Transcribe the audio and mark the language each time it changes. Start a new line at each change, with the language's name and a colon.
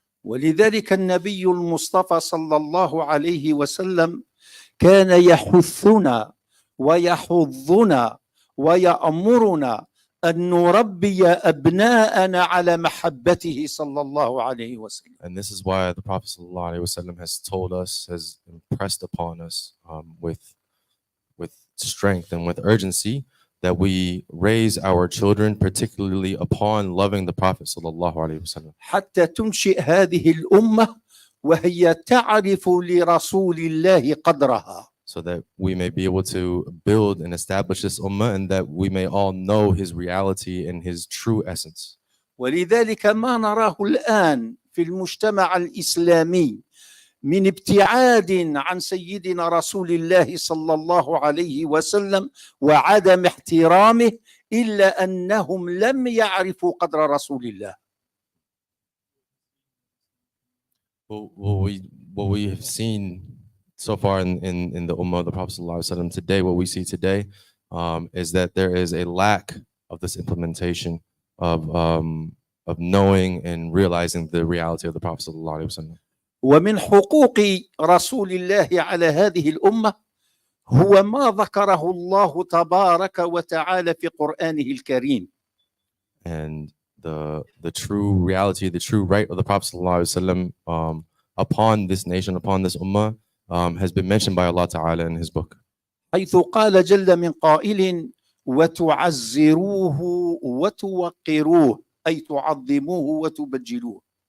Arabic: ولذلك النبي المصطفى صلى الله عليه وسلم كان يحثنا ويحضنا ويأمرنا أن نربي أبناءنا على محبته صلى الله عليه وسلم.
English: And this is why the Prophet ﷺ has told us, has impressed upon us with strength and with urgency, that we raise our children particularly upon loving the Prophet ﷺ.
Arabic: حتى تنشئ هذه الأمة وهي تعرف لرسول الله قدرها.
English: So that we may be able to build and establish this ummah, and that we may all know his reality and his true essence.
Arabic: ولذلك ما نراه الآن في المجتمع الإسلامي من ابتعاد عن سيدنا رسول الله صلى الله عليه وسلم وعدم احترامه إلا أنهم لم يعرفوا قدر رسول الله.
English: What we have seen so far in the ummah of the Prophet ﷺ today, what we see today is that there is a lack of this implementation of knowing and realizing the reality of the Prophet ﷺ.
Arabic: ومن حقوق رسول الله على هذه الأمة هو ما ذكره الله تبارك وتعالى في قرآنه الكريم.
English: And the true reality, the true right of the Prophet ﷺ upon this nation, upon this ummah, has been mentioned by Allah Ta'ala in his book.
Arabic: حيث قال جل من قائل وتعزروه وتوقروه أي تعظموه وتبجلوه.